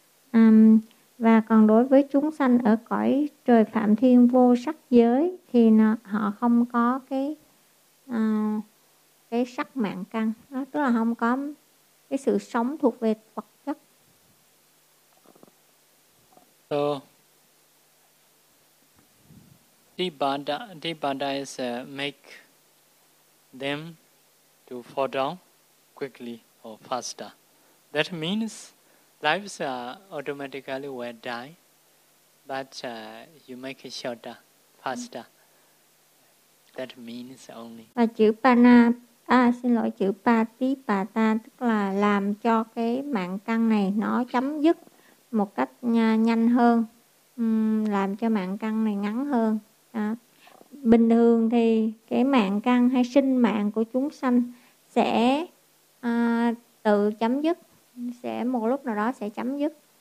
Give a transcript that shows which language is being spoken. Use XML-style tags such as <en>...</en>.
<vi>À, và còn đối với chúng sanh ở cõi trời Phạm Thiên vô sắc giới thì họ không có cái sắc mạng căn, tức là không có cái sự sống thuộc về vật chất.</vi> <en>So, Dibbana is make them to fall down quickly or faster. That means lives automatically will die, but you make it shorter, faster. That means only.</en> <vi>Và chữ pana, chữ patipata tức là làm cho cái mạng căn này nó chấm dứt một cách nhanh hơn, làm cho mạng căn này ngắn hơn. À, bình thường thì cái mạng căn hay sinh mạng của chúng sanh sẽ tự chấm dứt, sẽ một lúc nào đó sẽ chấm dứt.</vi>